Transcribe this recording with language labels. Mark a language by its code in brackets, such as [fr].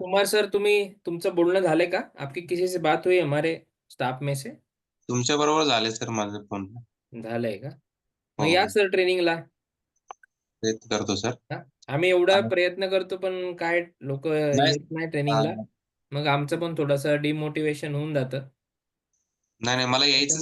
[mr] Kumar sir, तुमचं बोलणं झालंय का? [hi] आपकी किसी से बात हुई हमारे स्टाफ में से? [mr] तुमच्या बरोबर झाले सर माझं फोन. झालंय का? मग हो, या हो. सर ट्रेनिंगला. प्रयत्न करतो सर. हा? आम्ही एवढा आणि प्रयत्न करतो पण काय लोक नाही येत नाही ट्रेनिंगला. अं, मग आमचं पण थोडंसं डिमोटिवेशन होऊन जातं. नाही नाही मला यायचंच